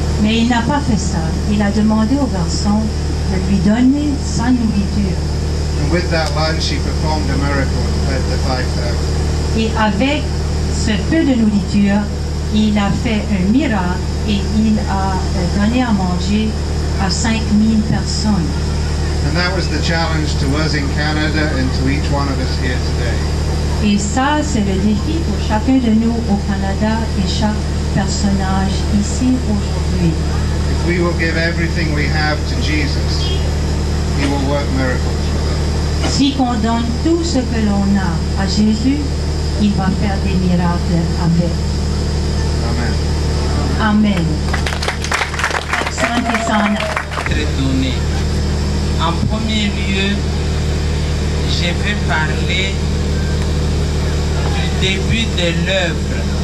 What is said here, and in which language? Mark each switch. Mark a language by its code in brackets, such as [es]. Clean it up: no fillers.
[fr] Mais il n'a pas fait ça. Il a demandé au garçon de lui donner sa nourriture. [en] And with that lunch, he performed a miracle and fed the 5,000. [fr] Et avec ce peu de nourriture, il a fait un miracle et il a donné à manger à 5,000 personnes. [en] And that was the challenge to us in Canada and to each one of us here today. [fr] Et ça, c'est le défi pour chacun de nous au Canada et chaque personnage ici aujourd'hui. [en] If we will give everything we have to Jesus, he will work miracles with us. [fr] Si on donne tout ce que l'on a à Jésus, il va faire des miracles avec. [en] Amen. [fr] Amen. Saint et Saint. Donné. En premier lieu, je vais parler du début de l'œuvre.